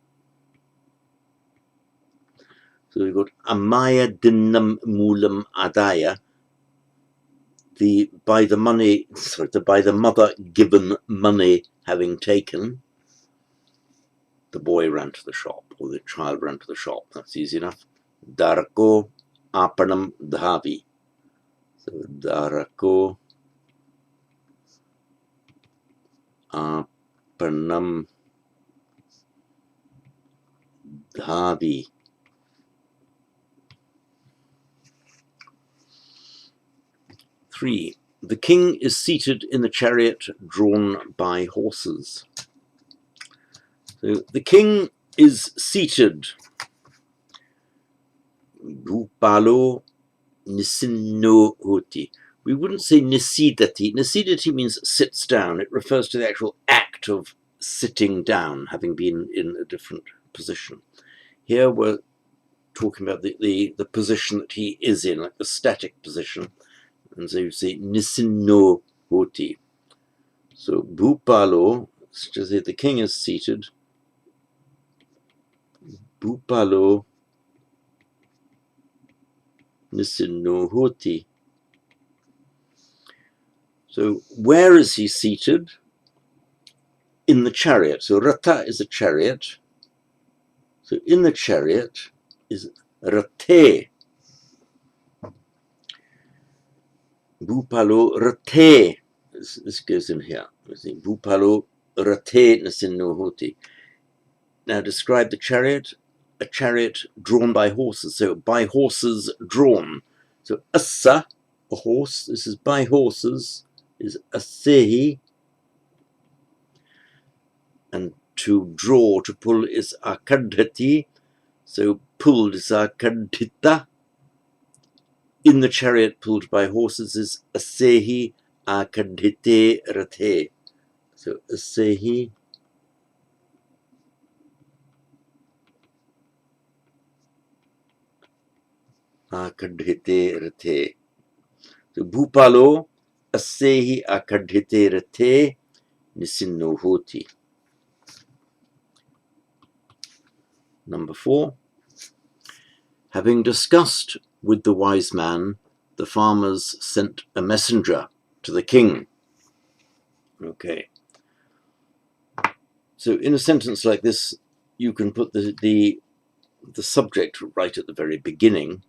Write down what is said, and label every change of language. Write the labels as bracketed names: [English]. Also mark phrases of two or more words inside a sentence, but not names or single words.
[English] So we've got [Pali] amaya dinnam mulam adaya. [English] By the mother given money having taken. The boy ran to the shop, or the child ran to the shop. That's easy enough. [Pali] Darko apanam dhavi. So darko apanam dhavi. [English] Three. The king is seated in the chariot drawn by horses. So the king is seated. [Pali] Bupalo nisinno hoti. [English] We wouldn't say nisidati. Nisidati means sits down. It refers to the actual act of sitting down, having been in a different position. Here we're talking about the position that he is in, like the static position. And so you say [Pali] nisinno hoti. [English] So bhupalo, to say the king is seated. [Pali] Bhupalo nisinno hoti. [English] So where is he seated? In the chariot. So rata is a chariot. So in the chariot is rate. [Pali] Bhupalo rate. [English] This goes in here. [Pali] Bhupalo rate nisinno hoti. [English] Now describe the chariot. A chariot drawn by horses. So by horses drawn. So assa, a horse. This is by horses. Is assehi. And to draw, to pull is akadhati. So pulled is akadhita. In the chariot pulled by horses is [Pali] assehi akadhite rate. So assehi akadhite rate. So bhupalo assehi akadhite rate nisinno hoti. [English] Number 4. Having discussed with the wise man, the farmers sent a messenger to the king. Okay. So in a sentence like this, you can put the subject right at the very beginning.